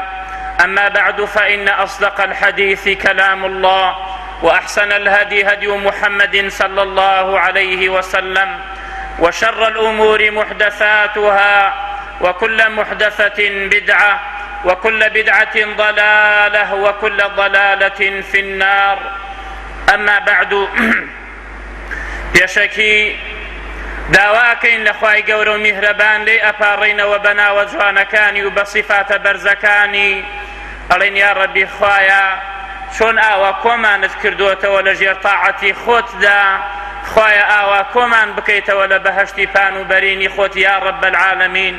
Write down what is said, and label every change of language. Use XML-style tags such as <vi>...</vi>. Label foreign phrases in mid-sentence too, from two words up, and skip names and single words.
<ar>أما بعد فإن أصدق الحديث كلام الله وأحسن الهدي هدي محمد صلى الله عليه وسلم وشر الأمور محدثاتها وكل محدثة بدعة وكل بدعة ضلالة وكل ضلالة في النار. أما بعد</ar> <ckb>پێشەکی داواکەین لە خوای گەورە و میهرەبان لێی ئەپاڕێینەوە بە ناوە جوانەکانی و بە سیفاتە بەرزەکانی ئەڵێن یا ڕەبی خوایە چۆن ئاوا کۆمانت کردووەتەوە لە ژێر تاعەتی خۆتدا، خوایە ئاوا کۆمان بکەیتەوە لە بەهەشتی پان و بەرینی خۆت</ckb> <ar>یا ڕەب العالەمین.</ar>